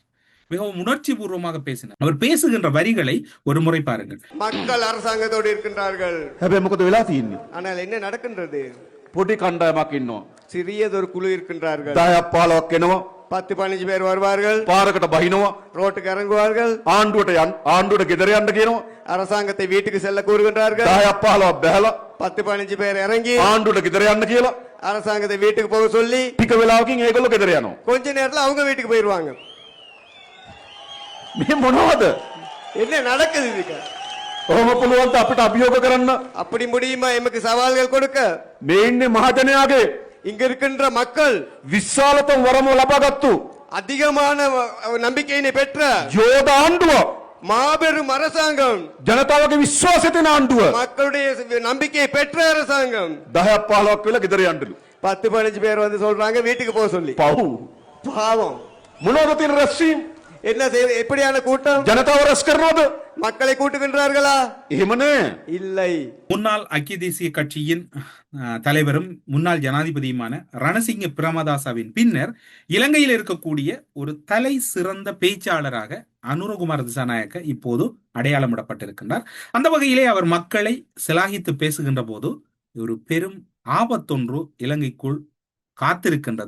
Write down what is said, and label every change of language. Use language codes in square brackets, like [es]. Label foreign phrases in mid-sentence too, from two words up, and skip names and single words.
[ta] மிகவும் உணர்ச்சி பூர்வமாக பேசினார். அவர் பேசுகின்ற வரிகளை ஒரு முறை பாருங்கள். மக்கள் அரசாங்கத்தோடு இருக்கின்றார்கள், ஆனால் என்ன நடக்கின்றது? பொடி கண்டாயமாக்கு இன்னும் சிறியதொரு குழு இருக்கின்றார்கள். 10-15 பேர் வருவார்கள், [si] பாரකට බහිනවා, [ta] ரோட்டுக்கு இறங்குவார்கள், [si] ආණ්ඩුවට ගෙදර යන්න කියනවා, [ta] அரசாங்கத்தை வீட்டுக்கு செல்ல கூறுகின்றார்கள். [si] 10-15 බැලලා [ta] 10-15 பேர் இறங்கி [si] ආණ්ඩුවට ගෙදර යන්න කියලා [ta] அரசாங்கத்தை வீட்டுக்கு போக சொல்லி [si] ටික වෙලාවකින් ඒගොල්ලෝ ගෙදර යනවා. [ta] கொஞ்ச நேரத்துல அவங்க வீட்டுக்கு போயிருவாங்க. [si] මේ මොනවද? [ta] என்ன நடக்குது இதுக்கு? [si] ඔහොම පුළුවන් අපිට අභියෝග කරන්න? [ta] அப்படி முடியுமா எமக்கு சவால்கள் கொடுக்க? [si] මේ ඉන්නේ මහජනයාගේ [ta] இங்க இருக்கின்ற மக்கள் [si] විශාලතම වරම ලබාගත්තු [ta] அதிகமான நம்பிக்கையினை பெற்ற [si] යෝධ ආණ්ඩුව, [ta] மாபெரும் அரசாங்கம், [si] ජනතාවගේ විශ්වාසය තියෙන ආණ්ඩුව, [ta] மக்களுடைய நம்பிக்கையை பெற்ற அரசாங்கம். [si] 10-15ක් වෙලා ගෙදර යන්නලු. [ta] 10-15 பேர் வந்து சொல்றாங்க வீட்டுக்கு போக சொல்லி. [si] පව් [ta] பாவம். [si] මොනවද තියෙන රැස්වීම? [ta] என்ன எப்படியான கூட்டம்? [si] ජනතාව රැස් කරනවද? [ta] மக்களை கூட்டுகின்றார்களா? [si] එහෙම නෑ. [ta] இல்லை. முன்னாள் ஐக்கிய தேசிய கட்சியின் தலைவரும் முன்னாள் ஜனாதிபதியுமான ரணசிங்க பிரேமதாசவின் பின்னர் இலங்கையில் இருக்கக்கூடிய ஒரு தலை சிறந்த பேச்சாளராக அனுரகுமார திசாநாயக்க இப்போது அடையாளமிடப்பட்டிருக்கின்றார். அந்த வகையிலே அவர் மக்களை சிலாகித்து பேசுகின்ற போது ஒரு பெரும் ஆபத்தொன்று இலங்கைக்குள் காத்திருக்கின்றது.